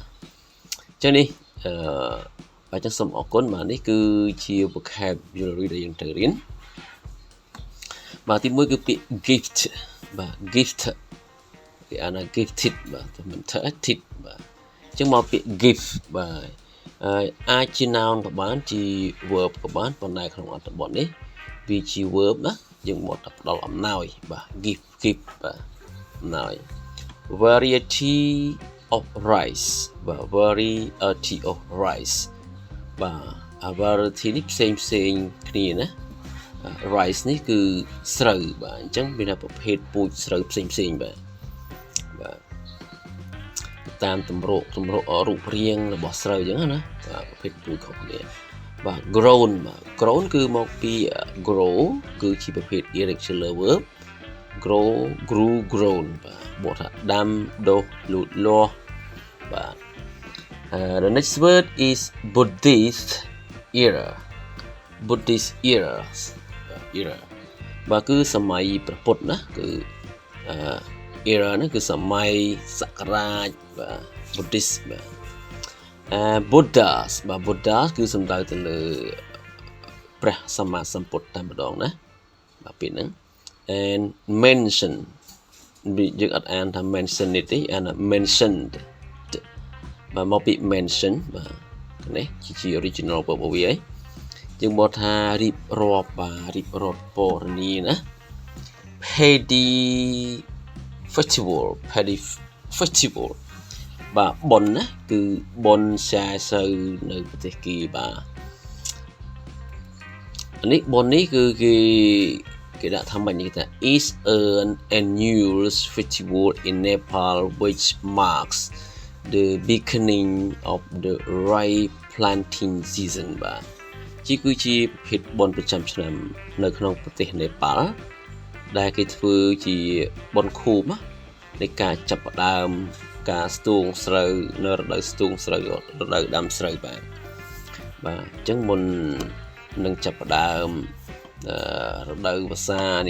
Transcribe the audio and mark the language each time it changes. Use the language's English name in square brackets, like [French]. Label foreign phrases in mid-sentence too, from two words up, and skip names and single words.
[Khmer] អញ្ចឹងនេះបាទចឹងសូមអរគុណបាទនេះគឺជា vocabulary ដែលយើងត្រូវរៀនបាទទី1គឺពាក្យ gift បាទ gift គេអាន ថា gifted បាទមិនថា tit បាទអញ្ចឹងមកពាក្យ gift បាទអាចជា noun ក៏បានជា verb ក៏បានប៉ុន្តែក្នុងអត្ថបទនេះវាជា verb ណាយើងមកតែផ្ដល់អំណោយបាទ gift បាទអំណោយ [English] variety of rice [Khmer] បាទ [English] variety of rice [Khmer] បាទ variety នេះផ្សេងគ្នាណា rice នេះគឺស្រូវបាទអញ្ចឹងមានប្រភេទពូជស្រូវផ្សេងបាទ តាមទម្រង់រូបរាងរបស់ស្រូវអញ្ចឹងណាបាទប្រភេទពូជខុសគ្នាបាទ grown បាទ grown គឺមកពី grow គឺជាប្រភេទ [English] irregular verb grew grown [Khmer] បាទបកថាដាំដុះលូតលាស់បាទ [English] the next word is Buddhist era [Khmer] បាទគឺសម័យព្រះពុទ្ធណាគឺera ហ្នឹងគឺសម័យសករាជបាទ Buddhist បាទBuddhas បាទ Buddhas គឺសំដៅទៅលើព្រះសម្មាសម្ពុទ្ធតែម្ដងណាបាទពាក្យហ្នឹង [English] and mention [Khmer] យើងអត់អានថា mention នេះទេអានថា mentioned បាទមកពី mention បាទនេះជា original របស់វាហើយយើងមកថារៀបរាប់បាទរៀបរាប់ពណ៌នាណា [English] Paddy festival [Khmer] បាទបុណ្យណាគឺបុណ្យឆែសូវនៅប្រទេសគេបាទនេះបុណ្យនេះគឺគេដាក់ថាម៉េចនេះថា [English] is an annual festival in Nepal which marks the beginning of the rice planting season [Khmer] បាទគឺជាប្រភេទបុណ្យប្រចាំឆ្នាំនៅក្នុងប្រទេសនេប៉ា ល់ដែលគេធ្វើជាបុណ្យខួបនៃការចាប់ផ្ដើមការស្ទូងស្រូវនៅរដូវស្ទូងស្រូវរដូវដាំស្រូវបាទអញ្ចឹងមុននឹងចាប់ផ្ដើមរដូវវស្សានៃ